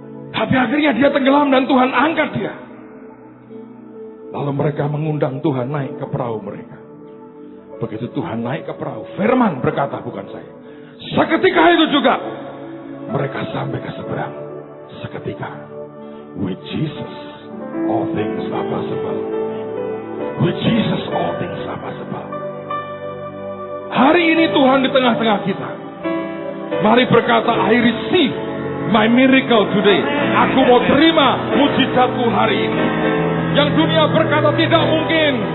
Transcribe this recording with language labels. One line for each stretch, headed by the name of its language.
Indonesian: Tapi akhirnya dia tenggelam dan Tuhan angkat dia. Lalu mereka mengundang Tuhan naik ke perahu mereka. Begitu Tuhan naik ke perahu, firman berkata, bukan saya. Seketika itu juga mereka sampai ke seberang. Seketika.
English: With Jesus all things are possible. With Jesus all things are possible.
Indonesian: Hari ini Tuhan di tengah-tengah kita. Mari berkata,
English: I receive my miracle today.
Indonesian: Aku mau terima mujizatku hari ini. Yang dunia berkata tidak mungkin.